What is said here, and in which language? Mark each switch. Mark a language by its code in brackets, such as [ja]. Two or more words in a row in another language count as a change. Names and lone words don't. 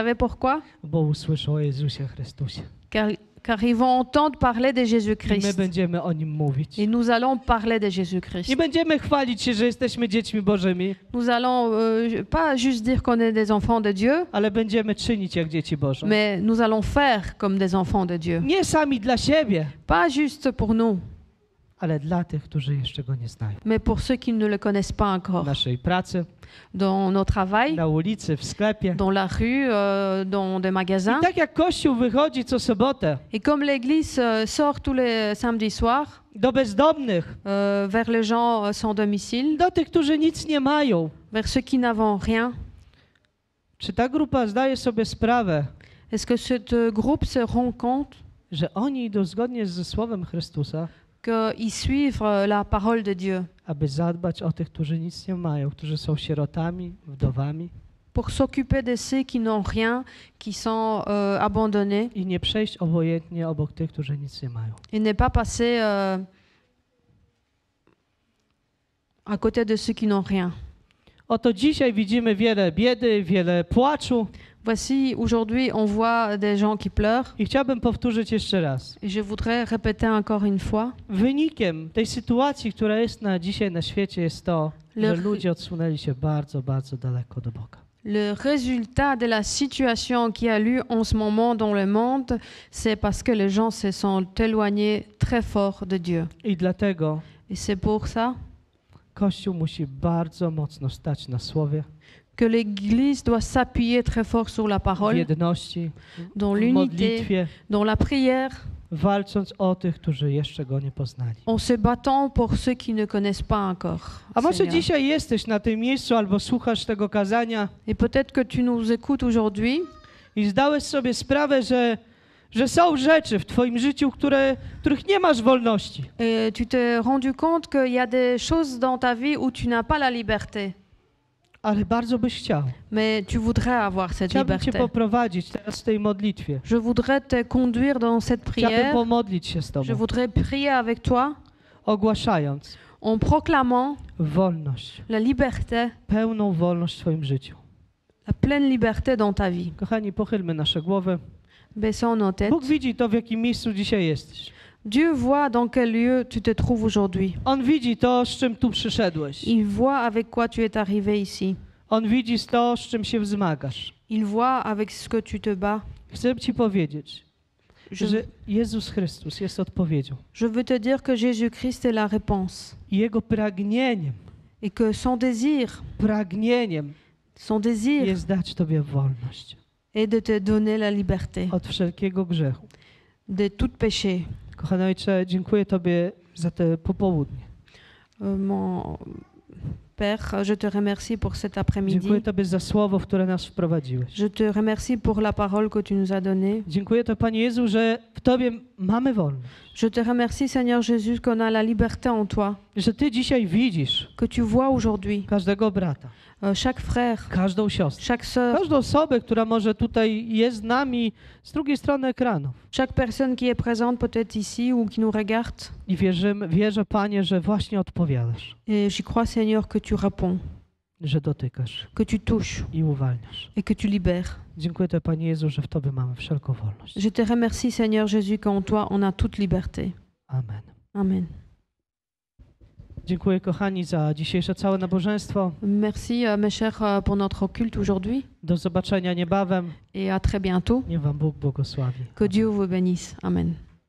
[fr] Vous savez pourquoi? [pl] Bo usłyszą o Jezusie Chrystusie. [fr] car ils vont entendre parler de [pl] I my [fr] Jésus-Christ. [pl] będziemy o Nim mówić. [fr] Et nous allons parler de Jésus-Christ. [pl] Nie będziemy chwalić się, że jesteśmy dziećmi Bożymi, [fr] Nous allons pas juste dire qu'on est des enfants de Dieu, [pl] ale będziemy czynić jak dzieci Boże. [fr] mais nous allons faire comme des enfants de Dieu. [pl] Nie sami dla siebie, [fr] Pas juste pour nous, [pl] ale dla tych, którzy jeszcze Go nie znają. [fr] mais pour ceux qui ne le connaissent pas [pl] W [fr] encore. [pl] naszej pracy, [fr] Dans nos travails, [pl] na ulicy, w sklepie. [fr] dans la rue, dans des magasins. [pl] I tak jak Kościół wychodzi co sobotę [fr] Et comme l'Église sort tous les samedis soirs [pl] do bezdomnych, [fr] vers les gens sans domicile, [pl] do tych, którzy nic nie mają, [fr] vers ceux qui n'avons rien, [pl] czy ta grupa zdaje sobie sprawę, [fr] est-ce que ce groupe se rend compte [pl] że oni idą zgodnie ze Słowem Chrystusa, [fr] qu'ils suivent la parole de Dieu [pl] aby zadbać o tych, którzy nic nie mają, którzy są sierotami, wdowami [fr] pour s'occuper de ceux qui n'ont rien, qui sont abandonnés, [pl] i nie przejść obojętnie obok tych, którzy nic nie mają. [fr] et ne pas passer à côté de ceux qui n'ont rien. [pl] Oto dzisiaj widzimy wiele biedy, wiele płaczu [fr] Voici, aujourd'hui, on voit des gens qui pleurent. [pl] i chciałbym powtórzyć jeszcze raz. [fr] Et je voudrais répéter encore une fois. [pl] Wynikiem tej sytuacji, która jest dzisiaj na świecie, jest to, że ludzie odsunęli się bardzo, bardzo daleko do Boga. [fr] Le résultat de la situation qui a lieu en ce moment dans le monde, c'est parce que les gens se sont éloignés très fort de Dieu. [pl] I dlatego [fr] Et c'est pour ça [pl] Kościół musi bardzo mocno stać na Słowie, [fr] que l'Église doit s'appuyer très fort sur la [pl] w [fr] parole, [pl] jedności, [fr] dans [pl] w [fr] l'unité, [pl] modlitwie, [fr] dans la prière, [pl] walcząc o tych, którzy jeszcze Go nie poznali. [fr] en se battant pour ceux qui ne connaissent pas encore. [pl] A może [fr] Seigneur. [pl] dzisiaj jesteś na tym miejscu albo słuchasz tego kazania [fr] Et peut-être que tu nous écoutes aujourd'hui [pl] i zdałeś sobie sprawę, że są rzeczy w twoim życiu, których nie masz wolności. [fr] et tu t'es rendu compte qu'il y a des choses dans ta vie où tu n'as pas la liberté, [pl] Ale bardzo byś chciał. [fr] mais tu voudrais avoir cette [pl] Chciałbym Cię [fr] liberté. [pl] poprowadzić teraz w tej modlitwie. [fr] Je voudrais te conduire dans cette [pl] Chciałbym [fr] prière. [pl] pomodlić się z [fr] Je [pl] Tobą, [fr] voudrais prier avec toi [pl] ogłaszając [fr] en proclamant [pl] wolność, [fr] la liberté, [pl] pełną wolność w Twoim życiu. [fr] la pleine liberté dans ta vie. [pl] Kochani, pochylmy nasze głowy. [fr] Baissons nos têtes. [pl] Bóg widzi to, w jakim miejscu dzisiaj jesteś. [fr] Dieu voit dans quel lieu tu te trouves aujourd'hui. [pl] On widzi to, z czym tu przyszedłeś. [fr] Il voit avec quoi tu es arrivé ici. [pl] On widzi to, z czym się wzmagasz. [fr] Il voit avec ce que tu te bats. [pl] Chcę Ci powiedzieć, [fr] Je, [pl] że Jezus Chrystus jest odpowiedzią. [fr] je veux te dire que Jésus-Christ est la réponse. [pl] I Jego pragnieniem, [fr] Et que son désir [pl] jest dać Tobie wolność [fr] est de te donner la liberté [pl] od wszelkiego grzechu. [fr] de tout péché. [pl] Kochany Ojcze, dziękuję Tobie za te popołudnie. [fr] Mon Père, je te remercie pour cet après-midi. [pl] Dziękuję Tobie za słowo, w które nas wprowadziłeś. [fr] Je te remercie pour la parole que tu nous as donnée. [pl] Dziękuję Tobie, Panie Jezu, że w Tobie mamy wolność. [fr] Je te remercie, Seigneur Jésus, qu'on a la liberté en toi, [pl] Że Ty dzisiaj widzisz [fr] que tu vois aujourd'hui [pl] każdego brata, [fr] chaque frère, [pl] każdą siostrę, [fr] chaque sœur, [pl] każdą osobę, która może tutaj jest z nami z drugiej strony ekranów. [fr] chaque personne qui est présente peut-être ici ou qui nous regarde. [pl] I wierzę, Panie, że właśnie odpowiadasz, [fr] Et j'y crois, Seigneur, que tu réponds, [pl] że dotykasz [fr] que tu touches [pl] i uwalniasz. [fr] et que tu libères. [pl] Dziękuję Tobie, Panie Jezu, że w Tobie mamy wszelką wolność. [fr] Je te remercie, Seigneur Jésus, qu'en toi on a toute liberté. [pl] Amen. [fr] Amen. [pl] Dziękuję, kochani, za dzisiejsze całe nabożeństwo. [fr] Merci, mes chers, pour notre culte aujourd'hui. [pl] Do zobaczenia niebawem. [fr] Et à très bientôt. [pl] Niech Wam Bóg błogosławi. [fr] Que Dieu vous bénisse. Amen.